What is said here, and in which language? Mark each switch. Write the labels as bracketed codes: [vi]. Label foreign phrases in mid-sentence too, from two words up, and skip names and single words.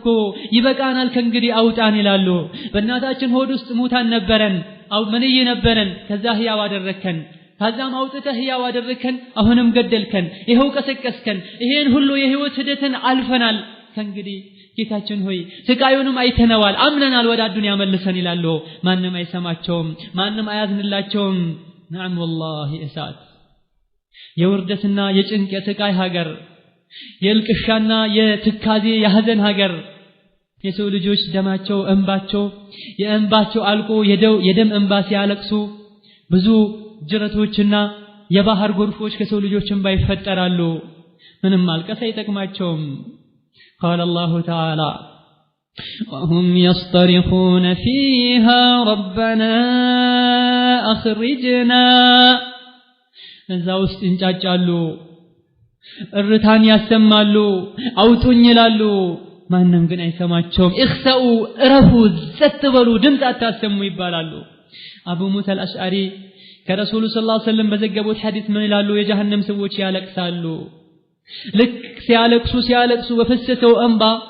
[am] ይበቃናል ከእንግዲህ አውጣን ይላሉ በእናታችን ሆድ ውስጥ ሙታን ነበረን መንይ ነበረን ከዛ ህያው አደረከን ከዛም አውጥተህ ህያው አደረከን አሁንም ገደልከን ይሄው ቀሰቀስከን ይሄን ሁሉ የህይወት ሂደትን አልፈናል ከእንግዲህ ጌታችን ሆይ ስቃዩንም አይተነዋል አምነናል ወደ አዱንያ መልሰን ይላሉ ማንንም አይሰማቸውም ማንንም አያዝንላቸውም [ar] نعم والله [am] እሳት የውርደትና የጭንቅ የስቃይ ሀገር የልቅሻና የትካዜ የሐዘን ሀገር የሰው ልጆች ደማቸው እንባቸው የእንባቸው አልቆ የደም እንባ ሲያለቅሱ ብዙ ጅረቶችና የባህር ጎርፎች ከሰው ልጆች እንባ ይፈጠራሉ ምንም ማልቀስ አይጠቅማቸውም [ar] قال الله تعالى وهم يصطرخون فيها ربنا أخرجنا [am] እዛው ውስጥ እንጫጫሉ እርታን ያሰማሉ አውጡኝ ይላሉ ማንንም ግን አይሰማቸውም እخسኡ እረፉ ዘትበሉ ድምጽ አታሰሙ ይባላሉ አቡ ሙሳ አልአሽዓሪ ከረሱሉ ሰለላሁ ዐለይሂ ወሰለም በዘገቡት ሐዲስ ምን ይላሉ የጀሃነም ሰዎች ያለቅሳሉ ልክ ሲያለቅሱ በፈሰሰው እንባ